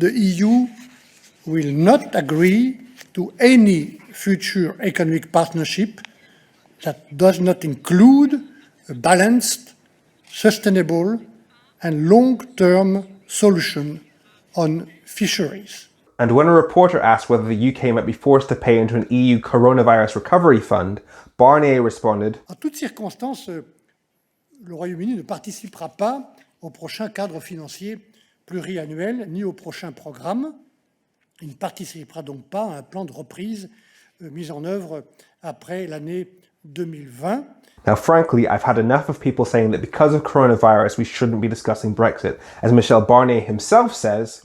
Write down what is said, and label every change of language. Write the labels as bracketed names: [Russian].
[English] the EU will not agree to any future economic partnership that does not include a balanced, sustainable and long-term solution on fisheries. And when a reporter asked whether the UK might be forced to pay into an EU coronavirus recovery fund, Barnier responded, [French] En toutes circonstances, le Royaume-Uni ne participera pas au prochain cadre financier pluriannuel ni au prochain programme. Il ne participera donc pas à un plan de reprise mis en œuvre après l'année 2020. [English] Now, frankly, I've had enough of people saying that because of coronavirus, we shouldn't be discussing Brexit. As Michel Barnier himself says,